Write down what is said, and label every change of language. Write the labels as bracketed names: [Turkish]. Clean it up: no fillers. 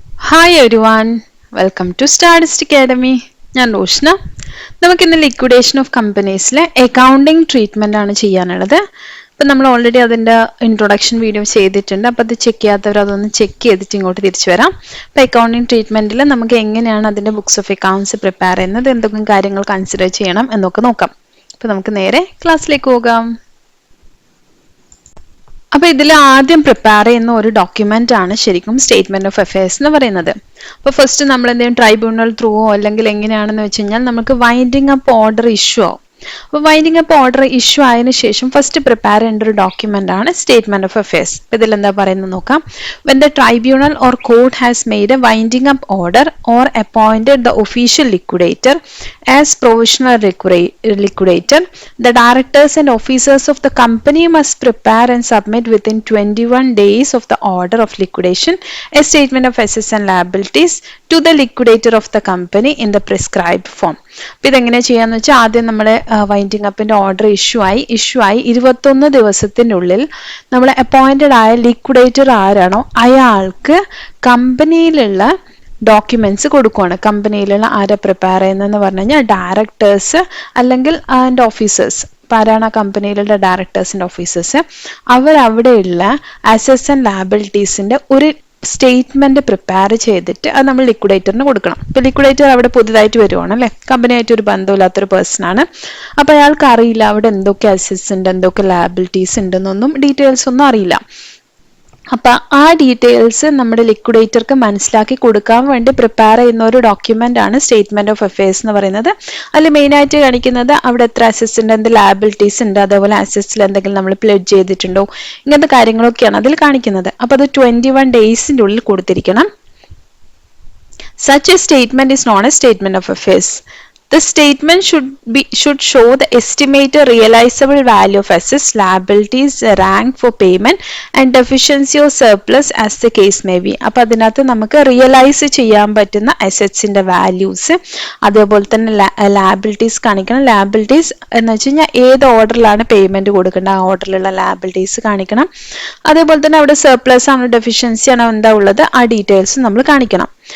[English] Hi everyone, welcome to Stardust Academy. [Malayalam] ഞാൻ റോഷ്ന. നമുക്കിന്ന് liquidation of കമ്പനീസിലെ accounting treatment ആണ് ചെയ്യാനുള്ളത്. അപ്പം നമ്മൾ ഓൾറെഡി അതിൻ്റെ ഇൻട്രൊഡക്ഷൻ വീഡിയോ ചെയ്തിട്ടുണ്ട്. അപ്പോൾ അത് ചെക്ക് ചെയ്യാത്തവർ അതൊന്ന് ചെക്ക് ചെയ്തിട്ട് ഇങ്ങോട്ട് തിരിച്ചു വരാം. അപ്പോൾ അക്കൗണ്ടിങ് ട്രീറ്റ്മെൻറ്റിൽ നമുക്ക് എങ്ങനെയാണ് അതിൻ്റെ ബുക്സ് ഓഫ് അക്കൗണ്ട്സ് പ്രിപ്പയർ ചെയ്യുന്നത്, എന്തൊക്കെ കാര്യങ്ങൾ കൺസിഡർ ചെയ്യണം എന്നൊക്കെ നോക്കാം. അപ്പോൾ നമുക്ക് നേരെ ക്ലാസ്സിലേക്ക് പോകാം. അപ്പോൾ ഇതിൽ ആദ്യം പ്രിപ്പയർ ചെയ്യുന്ന ഒരു ഡോക്യുമെന്റ് ആണ് ശരിക്കും സ്റ്റേറ്റ്മെന്റ് ഓഫ് അഫയേഴ്സ് എന്ന് പറയുന്നത്. അപ്പോൾ ഫസ്റ്റ് നമ്മൾ എന്തെങ്കിലും ട്രൈബ്യൂണൽ ത്രൂവോ അല്ലെങ്കിൽ എങ്ങനെയാണെന്ന് വെച്ച് കഴിഞ്ഞാൽ നമുക്ക് വൈൻഡിങ് അപ്പ് ഓർഡർ ഇഷ്യൂ ആവും. അപ്പോൾ വൈൻഡിങ് അപ്പ് ഓർഡർ ഇഷ്യൂ ആയതിനു ശേഷം ഫസ്റ്റ് പ്രിപ്പയർ ചെയ്യേണ്ട ഒരു ഡോക്യുമെന്റ് ആണ് സ്റ്റേറ്റ്മെന്റ് ഓഫ് അഫയേഴ്സ്. ഇതിൽ എന്താ പറയുന്നത് നോക്കാം. [English] When the tribunal or court has made a winding up order or appointed the official liquidator as provisional liquidator, the directors and officers of the company must prepare and submit within 21 days of the order of liquidation a statement of assets and liabilities to the liquidator of the company in the prescribed form. [Malayalam] അപ്പോൾ ഇതെങ്ങനെ ചെയ്യാന്ന് വെച്ചാൽ ആദ്യം നമ്മുടെ winding അപ്പിന്റെ order issue ആയി 21 ദിവസത്തിനുള്ളിൽ നമ്മൾ appointed ആയ ലിക്വിഡേറ്റർ ആരാണോ അയാൾക്ക് കമ്പനിയിലുള്ള ഡോക്യുമെന്റ്സ് കൊടുക്കുകയാണ്. കമ്പനിയിലുള്ള ആരെ പ്രിപ്പയർ ചെയ്യുന്നതെന്ന് പറഞ്ഞു കഴിഞ്ഞാൽ ഡയറക്ടേഴ്സ് അല്ലെങ്കിൽ അതിൻ്റെ ഓഫീസേഴ്സ്. ഇപ്പം ആരാണ് ആ കമ്പനിയിലുള്ള ഡയറക്ടേഴ്സിൻ്റെ ഓഫീസേഴ്സ്, അവരവിടെയുള്ള അസറ്റ്സ് ആൻഡ് ലയബിലിറ്റീസിൻ്റെ ഒരു സ്റ്റേറ്റ്മെന്റ് പ്രിപ്പയർ ചെയ്തിട്ട് അത് നമ്മൾ ലിക്വിഡേറ്ററിന് കൊടുക്കണം. ഇപ്പൊ ലിക്വിഡേറ്റർ അവിടെ പുതുതായിട്ട് വരുവാണ് അല്ലെ, കമ്പനിയായിട്ട് ഒരു ബന്ധമില്ലാത്തൊരു പേഴ്സൺ ആണ്. അപ്പൊ അയാൾക്ക് അറിയില്ല അവിടെ എന്തൊക്കെ അസറ്റ്സ് ഉണ്ട് എന്തൊക്കെ ലയബിലിറ്റീസ് ഉണ്ടെന്നൊന്നും ഡീറ്റെയിൽസ് ഒന്നും അറിയില്ല. അപ്പൊ ആ ഡീറ്റെയിൽസ് നമ്മുടെ ലിക്വിഡേറ്റർക്ക് മനസ്സിലാക്കി കൊടുക്കാൻ വേണ്ടി പ്രിപ്പയർ ചെയ്യുന്ന ഒരു ഡോക്യുമെന്റ് ആണ് സ്റ്റേറ്റ്മെന്റ് ഓഫ് അഫയേഴ്സ് എന്ന് പറയുന്നത്. അതിൽ മെയിൻ ആയിട്ട് കാണിക്കുന്നത് അവിടെ എത്ര അസറ്റ്സ് ഉണ്ട്, എന്ത് ലയബിലിറ്റീസ് ഉണ്ട്, അതേപോലെ അസറ്റ്സിൽ എന്തെങ്കിലും നമ്മൾ പ്ലെഡ്ജ് ചെയ്തിട്ടുണ്ടോ, ഇങ്ങനത്തെ കാര്യങ്ങളൊക്കെയാണ് അതിൽ കാണിക്കുന്നത്. അപ്പൊ അത് 21 ഡേയ്സിന്റെ ഉള്ളിൽ കൊടുത്തിരിക്കണം. [English] Such a statement is known as statement of affairs. The statement should show the estimated realizable value of assets, liabilities, rank for payment, and deficiency or surplus as the case may be. [Malayalam] അപ്പോൾ അതിനകത്ത് നമുക്ക് realise ചെയ്യാൻ പറ്റുന്ന അസറ്റ്സിന്റെ values, അതേപോലെ തന്നെ liabilities കാണിക്കണം. Liabilities എന്ന് വെച്ച് കഴിഞ്ഞാൽ ഏത് ഓർഡറിലാണ് പേയ്മെന്റ് കൊടുക്കേണ്ടത് ആ ഓർഡറിലുള്ള ലയബിലിറ്റീസ് കാണിക്കണം. അതേപോലെ തന്നെ അവിടെ സർപ്ലസ് ആണോ ഡെഫിഷ്യൻസി ആണോ എന്താ ഉള്ളത് ആ ഡീറ്റെയിൽസ് നമ്മൾ കാണിക്കണം.